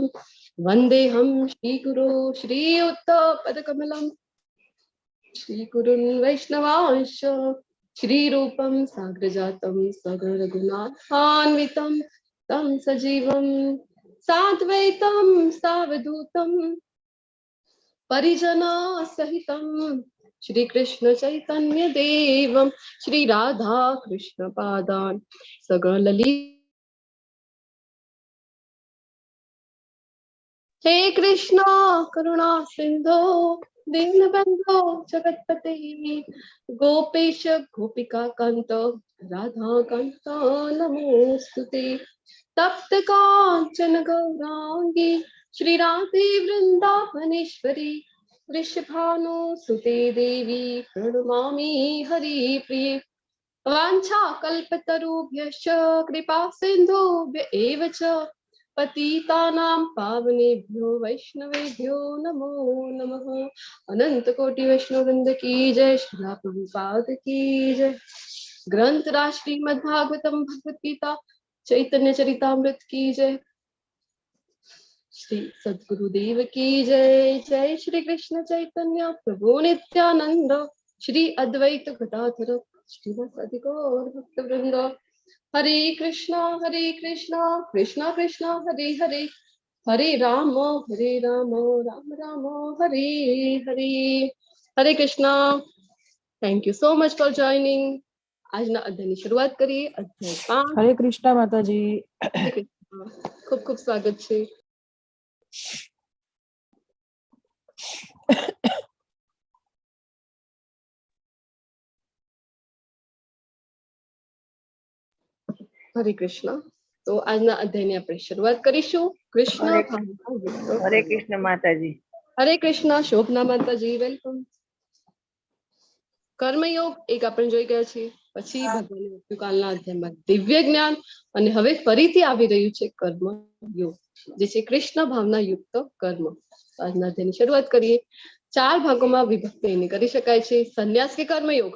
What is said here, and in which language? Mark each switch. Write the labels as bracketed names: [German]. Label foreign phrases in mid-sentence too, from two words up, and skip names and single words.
[Sanskrit] वन्देऽहं श्रीगुरो श्रीयुक्तपदकमलं श्रीगुरुन् वैष्णवांश्च श्रीरूपं साग्रजातं सगरगुणान्वितं तं सजीवं साद्वैतं सावधूतं परिजनसहितं श्रीकृष्ण चैतन्य देवं श्री राधा कृष्ण पादान् सगललित। हे कृष्ण करुणा सिंधो दीनबंधो जगतपते गोपेश गोपिका कांत राधा कांत नमोस्तुते। तप्त कांचन गौरांगी श्री राधे वृंदावनेश्वरी वृषभानुसुते देवी प्रणमामि हरिप्रिये। वाञ्छा कल्पतरुभ्यश्च कृपा सिन्धुभ्य एव च पतितानां पावनेभ्यो वैष्णवेभ्यो नमो नमः। [Hindi] अनंत कोटि वैष्णव वृंद की जय। श्रीला प्रभुपाद की जय। ग्रंथ राज श्रीमद्भागवतम भगवत गीता चैतन्य चरितामृत की जय। श्री सद्गुरुदेव की जय। जय श्री कृष्ण चैतन्य प्रभु नित्यानंद श्री अद्वैत गदाधर श्रीवासादि गौर भक्तवृंद। [Sanskrit] हरे कृष्णा कृष्णा कृष्णा हरे हरे, हरे राम राम राम हरे हरे। हरे कृष्णा। [English] Thank you so much for joining. [Gujarati] આજના અધ્યાયની શરૂઆત કરીએ। અધ્યાય 5। [Hindi] हरे कृष्ण माताजी। [Gujarati] ખૂબ ખૂબ સ્વાગત છે। हरे कृष्ण। तो આજના અધ્યાયની આપણે શરૂઆત કરીશું। કૃષ્ણ [Hindi] हरे कृष्ण माताजी। [Gujarati] हरे कृष्ण शोभना माताजी, वेलकम। કર્મયોગ એક આપણે જોઈ ગયા છે। પછી ભગવાને કાલના અધ્યાયમાં દિવ્ય જ્ઞાન અને હવે ફરીથી આવી રહ્યું છે કર્મયોગ, જે છે કૃષ્ણ ભાવના યુક્ત કર્મ। આજના અધ્યાયની શરૂઆત કરીએ। 4 ભાગોમાં વિભક્ત એને કરી શકાય છે, સંન્યાસ કે કર્મયોગ।